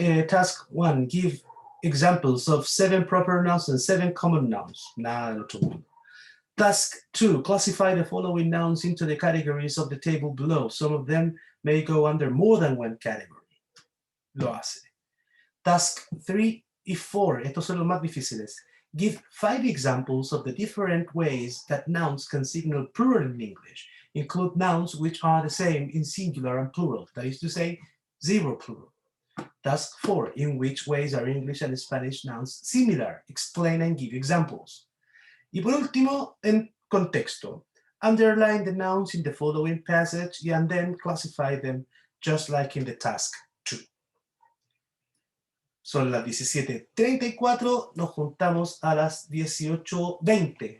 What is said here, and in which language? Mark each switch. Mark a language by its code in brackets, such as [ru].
[en] Task 1, give examples of 7 proper nouns and 7 common nouns. [es] Nada del otro mundo. [en] Task 2, classify the following nouns into the categories of the table below. Some of them may go under more than one category. [es] Lo hace. Task 3 y 4, estos son los más difíciles. [en] Give 5 examples of the different ways that nouns can signal plural in English. Include nouns which are the same in singular and plural. That is to say, 0 plural. Task 4, in which ways are English and Spanish nouns similar? Explain and give examples. [es] Y por último, en contexto. [en] Underline the nouns in the following passage and then classify them just like in the task 2. [es] Son las 17:34, nos juntamos a las 18:20.